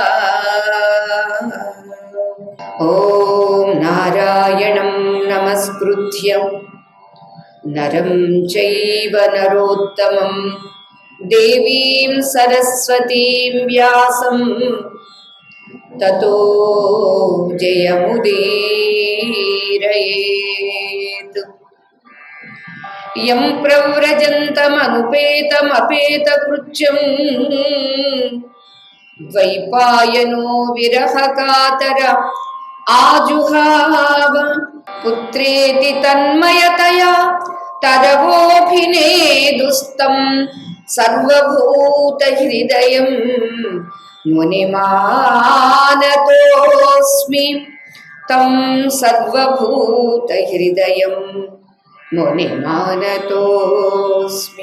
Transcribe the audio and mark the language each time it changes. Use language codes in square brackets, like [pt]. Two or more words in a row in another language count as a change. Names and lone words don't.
[sa] ओम नारायणं नमस्कृत्य नरं चैव नरोत्तमं देवीं सरस्वतीं व्यासं ततो जयमुदीरयेत्। यं प्रव्रजन्तमनुपेतमपेतकृत्यं ద్వైపాయనో విరహకాతర ఆజుహావ పుత్రేతి తన్మయతయా తరవోభినేదుస్తం సర్వభూత హృదయం మునిమానతోస్మి తం సర్వభూత హృదయం మునిమానతోస్మి.